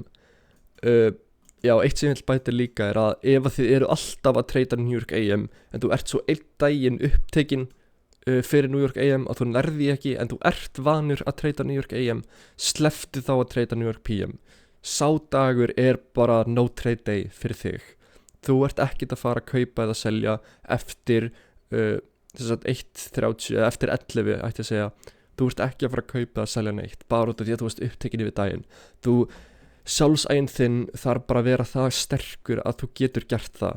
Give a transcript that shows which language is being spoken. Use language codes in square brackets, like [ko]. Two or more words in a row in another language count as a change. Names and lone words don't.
[is] Eitt sem ég vil bæta líka er að ef að þið eru alltaf að treyta New York AM en þú ert svo einn daginn upptekinn fyrir New York AM að þú nærði ekki, en þú ert vanur að treyta New York AM, slepptu þá að treyta New York PM. Sá dagur er bara [en] no trade day [is] fyrir þig. Þú ert ekkert að fara að kaupa eða selja eftir 1:30 eða eftir 11 ætti að segja þú ert ekki að fara að kaupa að selja neitt bara út af því að þú ert upptekin yfir daginn. Sjálfsæginn þinn þarf bara að vera það sterkur að þú getur gert það.